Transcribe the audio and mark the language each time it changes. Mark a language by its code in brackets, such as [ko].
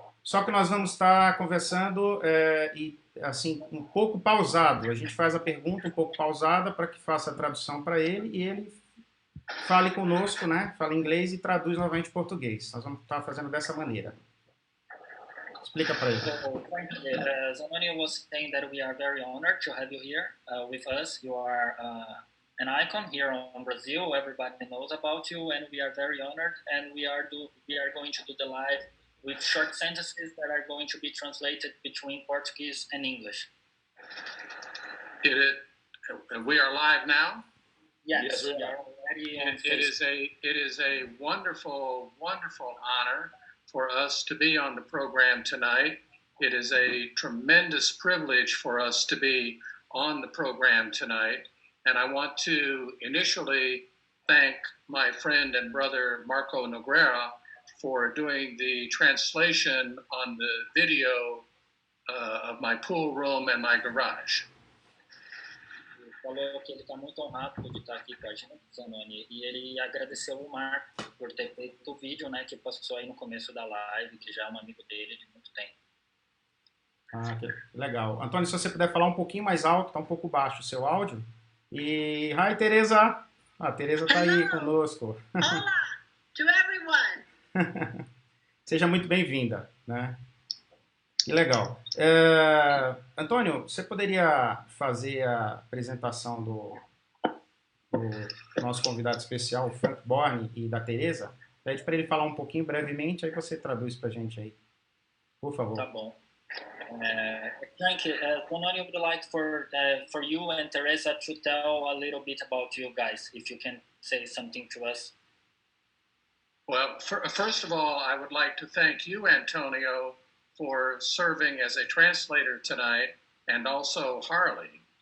[pt] Só que nós vamos estar conversando e assim um pouco pausado. A gente faz a pergunta um pouco pausada para que faça a tradução para ele e ele fale conosco, né? Fala inglês e traduz novamente em português. Nós vamos estar fazendo dessa maneira. Explica para ele. [en] So, frankly, Zanoni was saying that we are very honored to have you here with us. You are an icon here on Brazil. Everybody knows about you, and we are very honored. And we are going to do the live with short sentences that are going to be translated between Portuguese and English. We are live now. Yes, we are already on Facebook. It is a wonderful, wonderful honor for us to be on the program tonight. It is a tremendous privilege for us to be on the program tonight. And I want to initially thank my friend and brother Marco Nogueira for doing the translation on the video of my pool room and my garage. [pt] Falou que ele está muito honrado de estar aqui com a gente, Zanoni, e ele agradeceu o Marco por ter feito o vídeo, né, que passou aí no começo da live, que já é um amigo dele de muito tempo. Ah, que legal. Antônio, se você puder falar um pouquinho mais alto, está um pouco baixo o seu áudio. E, hi, Teresa! A Teresa está aí conosco. [en] Hola to everyone. [pt] Seja muito bem-vinda, né? Que legal. Antônio, você poderia fazer a apresentação do nosso convidado especial, o Frank Boorn, e da Teresa? Pede para ele falar um pouquinho brevemente, aí você traduz para a gente aí. Por favor. Tá bom. [en] Frank, Zanoni would like for you and Teresa to tell a little bit about you guys, if you can say something to us. Well, first of all, I would like to thank you, Antonio, for serving as a translator tonight, and also Harley.